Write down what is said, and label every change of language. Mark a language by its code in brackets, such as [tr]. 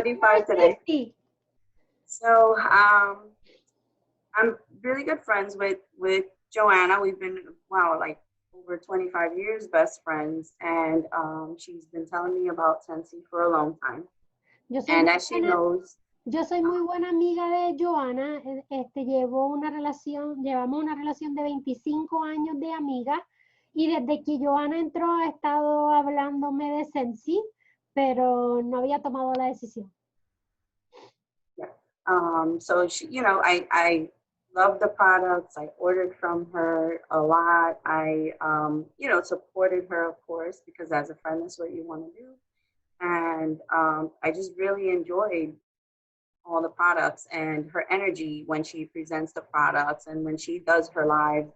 [en] 75 today. 50. So I'm really good friends with Joanna. We've been, wow, like over 25 years best friends, and she's been telling me about Sensi for a long time. And as she knows, [es] yo soy muy buena amiga de Joana. Llevamos una relación de 25 años de amiga, y desde que Joana entró ha estado hablándome de Sensi, pero no había tomado la decisión. [en] Yeah. So she, I love the products. I ordered from her a lot. I, supported her, of course, because as a friend, that's what you want to do. And I just really enjoyed all the products and her energy when she presents the products and when she does her lives.